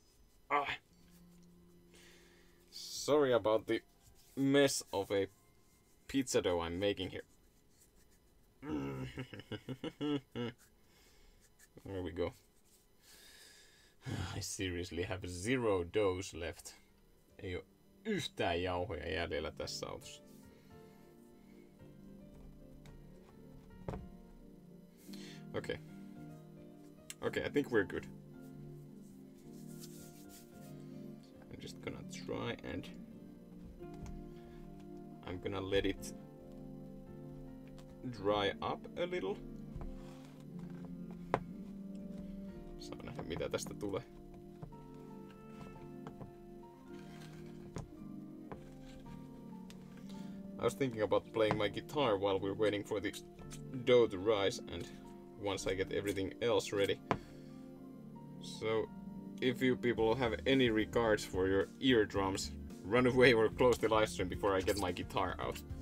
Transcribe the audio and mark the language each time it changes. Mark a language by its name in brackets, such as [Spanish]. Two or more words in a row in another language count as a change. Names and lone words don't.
[English] Sorry about the mess of a pizza dough I'm making here. There we go. I seriously have 0 doughs left. [Finnish] yhtään jauhoja jäljellä tässä autossa. [English] Okay. Okay, I think we're good. I'm just gonna try and I'm gonna let it dry up a little. [Finnish] Saa nähdä mitä tästä tulee. [English] I was thinking about playing my guitar while we're waiting for the dough to rise, and once I get everything else ready. So, if you people have any regards for your eardrums, run away or close the live stream before I get my guitar out.